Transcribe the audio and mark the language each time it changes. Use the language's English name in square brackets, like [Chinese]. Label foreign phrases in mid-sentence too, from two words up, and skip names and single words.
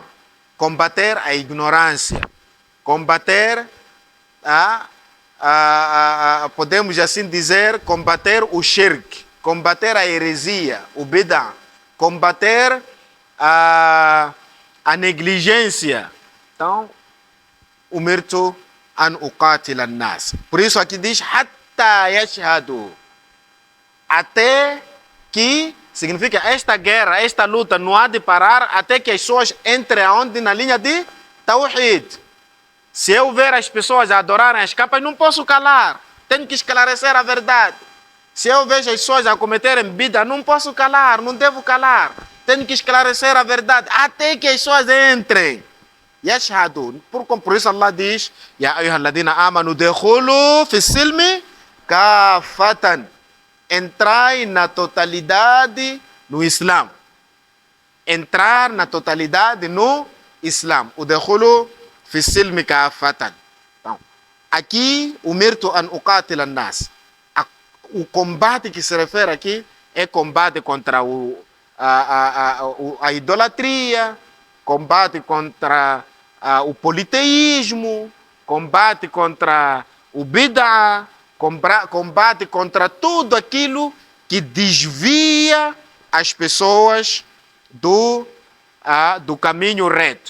[Portuguese] Combater a ignorância, combater podemos assim dizer, combater o shirk, combater a heresia, o bid'ah, combater a negligência. Então, [Arabic] أمرت أن أقاتل الناس. [Portuguese] Por isso aqui diz, [Arabic] حتى يشهدوا. [Portuguese] Até que, significa esta guerra, esta luta não há de parar até que as pessoas entrem aonde? Na linha de Tawhid. Se eu ver as pessoas adorarem as capas, não posso calar. Tenho que esclarecer a verdade. Se eu vejo as pessoas a cometerem bid'ah, não posso calar, não devo calar. Tenho que esclarecer a verdade até que as pessoas entrem. Yashhadu. Por isso Allah diz, [Arabic] يا أيها الذين آمنوا ادخلوا في السلم كافة. [Portuguese] Entrai na totalidade no Islã. Entrar na totalidade no Islã. [Arabic] O ادخلوا في السلم كافة. [Portuguese] Então, aqui, [Arabic] أمرت أن أقاتل الناس. [Portuguese] O combate que se refere aqui é combate contra a idolatria, combate contra o politeísmo, combate contra o bid'ah, combate contra tudo aquilo que desvia as pessoas do caminho reto.